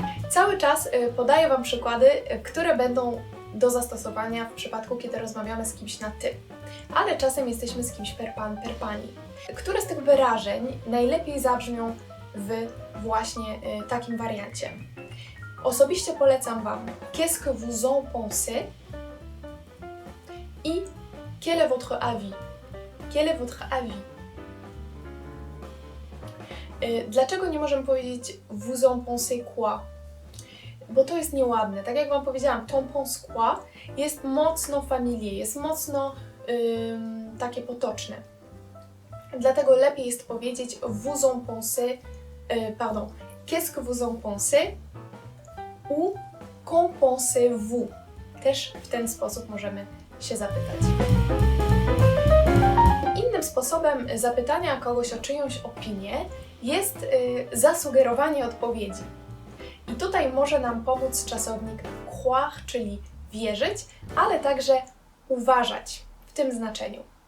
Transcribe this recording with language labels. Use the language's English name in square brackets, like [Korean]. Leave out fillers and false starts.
[Polish] Cały czas podaję Wam przykłady, które będą do zastosowania w przypadku, kiedy rozmawiamy z kimś na ty. Ale czasem jesteśmy z kimś per pan, per pani. Które z tych wyrażeń najlepiej zabrzmią w właśnie takim wariancie? Osobiście polecam Wam [French] Qu'est-ce que vous en pensez? I Quel est votre avis? Quel est votre avis? [Polish] Dlaczego nie możemy powiedzieć [French] vous en pensez quoi? [Polish] Bo to jest nieładne. Tak jak Wam powiedziałam, [French] t'en penses quoi [Polish] jest mocno familier, jest mocno takie potoczne. Dlatego lepiej jest powiedzieć [French] vous en pensez, qu'est-ce que vous en pensez? Ou qu'en pensez-vous? [Polish] Też w ten sposób możemy się zapytać. sposobem zapytania kogoś o czyjąś opinię jest zasugerowanie odpowiedzi. I tutaj może nam pomóc czasownik croire, czyli wierzyć, ale także uważać w tym znaczeniu.